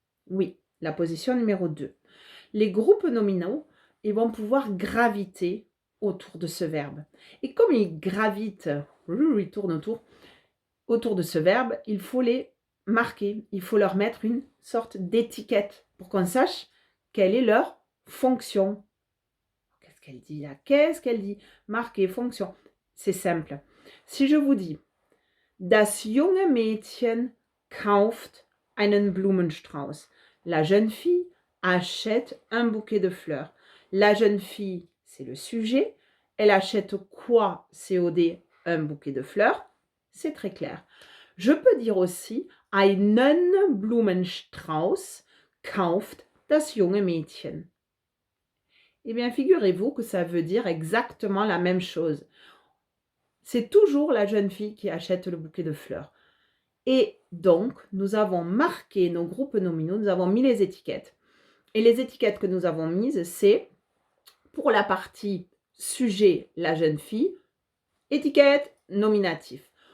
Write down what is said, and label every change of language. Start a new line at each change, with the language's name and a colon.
French: Oui, la position numéro 2. Les groupes nominaux, ils vont pouvoir graviter autour de ce verbe. Et comme ils gravitent, ils tournent autour de ce verbe, il faut les marquer. Il faut leur mettre une sorte d'étiquette pour qu'on sache quelle est leur fonction. Qu'est-ce qu'elle dit là? Qu'est-ce qu'elle dit? Marquer, fonction. C'est simple.
German: Si je vous dis, das junge Mädchen kauft einen Blumenstrauß.
French: La jeune fille achète un bouquet de fleurs. La jeune fille, c'est le sujet. Elle achète quoi, COD, un bouquet de fleurs? C'est très clair.
German: Je peux dire aussi, einen Blumenstrauß kauft das junge Mädchen.
French: Eh bien, figurez-vous que ça veut dire exactement la même chose. C'est toujours la jeune fille qui achète le bouquet de fleurs. Et donc, nous avons marqué nos groupes nominaux, nous avons mis les étiquettes. Et les étiquettes que nous avons mises, c'est pour la partie sujet, la jeune fille, étiquette nominatif.